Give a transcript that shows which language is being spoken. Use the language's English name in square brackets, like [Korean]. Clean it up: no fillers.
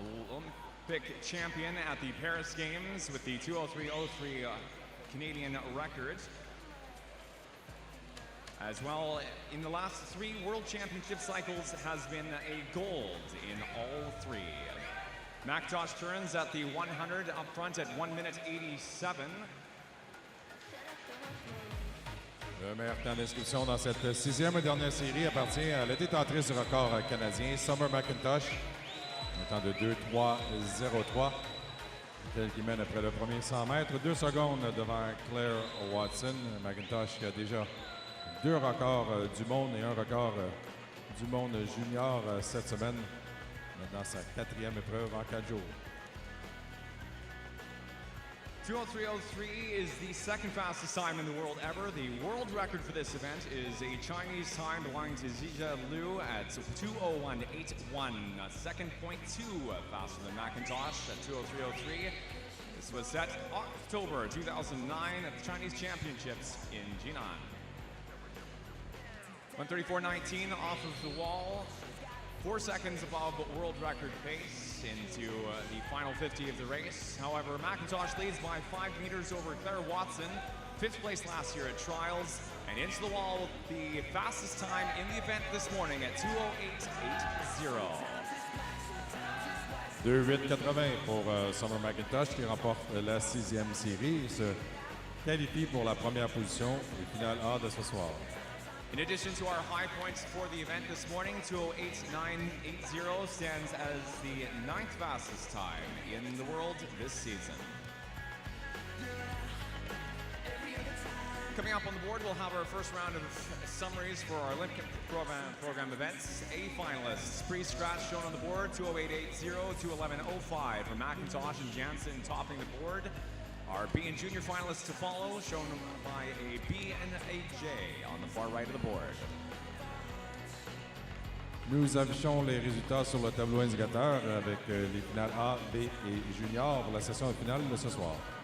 [English] Olympic champion at the Paris Games with the 2:03.03 Canadian record. As well, in the last 3 World Championship cycles has been a gold in all 3. McIntosh turns at the 100 up front at 1:87. [French] Le meilleur temps d'inscription dans cette 6e et dernière série appartient à la détentrice du record canadien, Summer McIntosh. Un temps de 2:03.03. Tel qui mène après le premier 100 mètres. 2 secondes devant Claire Watson. McIntosh qui a déjà 2 records du monde et un record du monde junior cette semaine. Maintenant sa 4e épreuve en 4 jours. [English] 2:03.03 is the second fastest time in the world ever. The world record for this event is a Chinese time belonging to Zhizhe Liu at 2:01.81, a second 0.2 faster than McIntosh at 2:03.03. This was set October 2009 at the Chinese Championships in Jinan. 1:34.19 off of the wall, 4 seconds above world record pace into the final 50 of the race. However, McIntosh leads by 5 meters over Claire Watson, 5th place last year at trials, and into the wall with the fastest time in the event this morning at 2:08.80. [French] 2:08.80 pour Summer McIntosh qui remporte la 6e série et se qualifie pour la première position au final A de ce soir. [English] In addition to our high points for the event this morning, 2:08.980 stands as the 9th fastest time in the world this season. Coming up on the board, we'll have our first round of summaries for our Olympic program events. A finalists, pre-scratch shown on the board, 2:08.80, 2:11.05 for McIntosh and Jansen topping the board. Our B and junior finalists to follow, shown by a B and a J on the far right of the board. [French] Nous affichons les résultats sur le tableau indicateur avec les finales A, B et junior pour la session finale de ce soir.